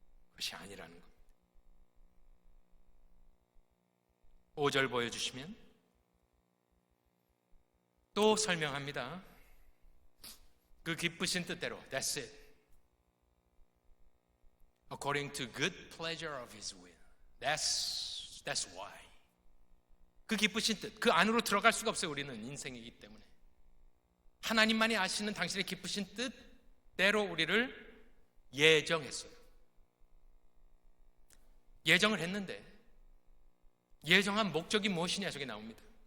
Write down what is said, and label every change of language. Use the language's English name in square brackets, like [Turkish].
[Korean] 그것이 아니라는 겁니다. 5절 보여주시면 또 설명합니다. 그 기쁘신 뜻대로 [English] That's it. According to good pleasure of His will. That's why. [Korean] 그 기쁘신 뜻, 그 안으로 들어갈 수가 없어요. 우리는 인생이기 때문에. 하나님만이 아시는 당신의 기쁘신 뜻대로 우리를 예정했어요. 예정을 했는데 예정한 목적이 무엇이냐 저게 나옵니다.